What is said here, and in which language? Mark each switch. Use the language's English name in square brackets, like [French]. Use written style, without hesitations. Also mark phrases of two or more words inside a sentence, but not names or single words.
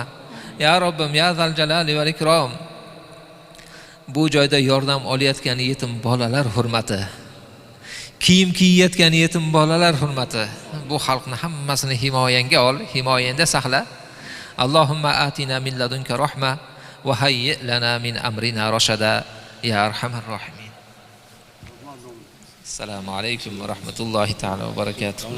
[Uzbek] Ya Robbim, [Arabic] يا ذا الجلال والإكرام. [Uzbek] Bu joyda yordam olayotgan yetim bolalar hurmati, kiyim kiyayotgan yetim bolalar hurmati, bu xalqni hammasini himoyangga ol, himoyangda saqla. [Arabic] اللهم آتنا من لدنك رحمة وهيئ لنا من أمرنا رشدا يا أرحم الراحمين. السلام عليكم ورحمة الله تعالى وبركاته.